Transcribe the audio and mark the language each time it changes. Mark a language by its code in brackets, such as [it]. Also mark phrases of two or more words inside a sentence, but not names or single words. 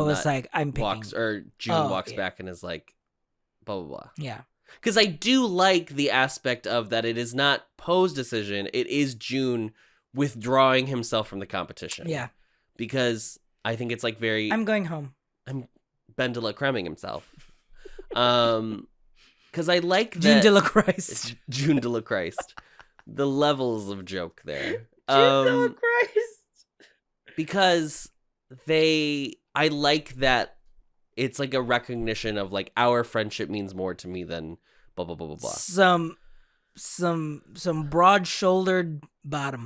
[en] Poe is Nut like, I'm picking. walks or June Oh, walks yeah. back and is like, blah blah blah. Yeah. Because I do like the aspect of that it is not Poe's decision, it is June withdrawing himself from the competition. Yeah. Because I think it's like very I'm going home. Ben de la Creming himself. Because I like that June de la Christ. June de la Christ. The levels of joke there. June de la Christ. Because I like that it's like a recognition of like our friendship means more to me than blah blah blah blah blah. Some broad-shouldered bottom.